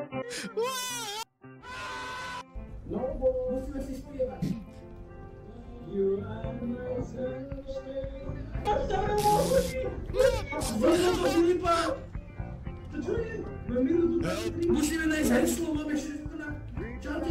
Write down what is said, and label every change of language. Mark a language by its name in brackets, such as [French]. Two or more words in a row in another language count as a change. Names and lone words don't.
[Slovak] No, bo musíme si spievať. [English] You are my sunshine. [Slovak] To čo je? Mám minútu 23. Musíme nájsť heslo, máme 6 minút. Čaute.